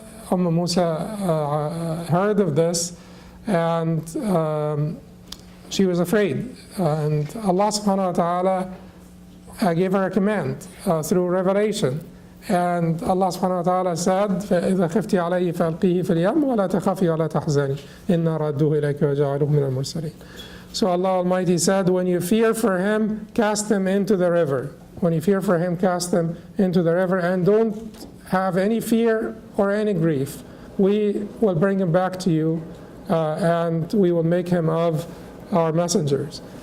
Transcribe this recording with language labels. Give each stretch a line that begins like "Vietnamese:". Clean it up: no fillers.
English: Musa heard of this, and she was afraid. And Allah subhanahu wa ta'ala gave her a command through revelation. And Allah subhanahu wa ta'ala said,
Arabic: فَإِذَا خِفْتِ عَلَيْهِ فَأَلْقِيهِ فِي الْيَمِّ وَلَا تَخَافِي وَلَا تَحْزَنِي إِنَّا رَادُّوهُ إِلَيْكِ وَجَعَلُوهُ مِنَ الْمُرْسَلِينَ.
English: So Allah Almighty said, when you fear for him, cast him into the river. When you fear for him, cast him into the river, and don't have any fear or any grief. We will bring him back to you, and we will make him of our messengers.